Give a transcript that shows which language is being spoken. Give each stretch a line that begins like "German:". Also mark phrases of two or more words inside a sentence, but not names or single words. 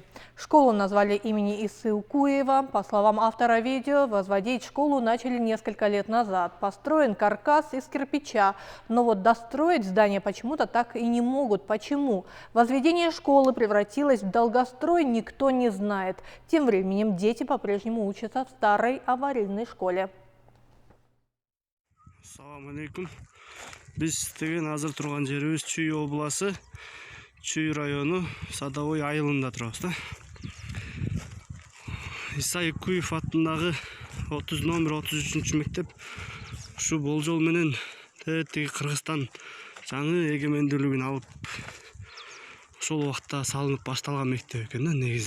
Russian: Школу назвали имени Исы Укуева. По словам автора видео, возводить школу начали несколько лет назад. Построен каркас из кирпича, но вот достроить здание почему-то так и не могут. Почему? Возведение школы превратилось в долгострой, никто не знает. Тем временем дети по-прежнему учатся в старой аварийной школе.
Arabic: السلام عليكم.
Kyrgyz: Biz азыр турган жерибиз Чүй обласы, Чүй району, Садовой айылында турабыз да. Иса Укуев атындагы 30 номер 33 мектеп ушу болжол менен тетиги Кыргызстан жаңы эгемендүүлүгүн алып ошол убакта салынып башталган мектеп экен да негизи.